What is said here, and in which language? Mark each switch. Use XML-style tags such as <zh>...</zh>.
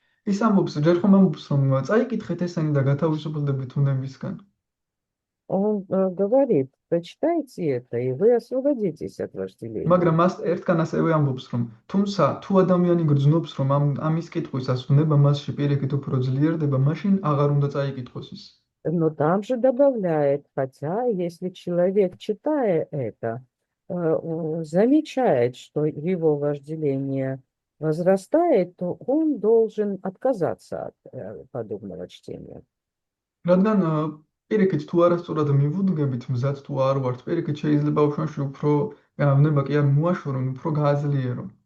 <ka>ის ამბობს, ჯერ ხომ ამბობს, რომ წაიკითხეთ ესენი და გათავისუფლდებით ვნებისგან.</ka> <ru>Он говорит, прочитайте это, и вы освободитесь от вожделения.</ru> <ka>მაგრამ მას ერთგან ასევე ამბობს, რომ თუმცა თუ ადამიანი გრძნობს, რომ ამის კითხვისას ვნება მასში პირიქით უფრო ძლიერდება, მაშინ აღარ უნდა წაიკითხოს ის.</ka> <ru>Но там же добавляет, хотя если человек, читая это, замечает, что его вожделение возрастает, то он должен отказаться от подобного чтения.</ru> <ka>რადგან პირიქით თუ არასწორად მივუდგებით, მზად თუ არ ვართ, პირიქით შეიძლება უშუალოდ უფრო ვნება კი არ მოაშორონ, უფრო გააძლიერო.</ka>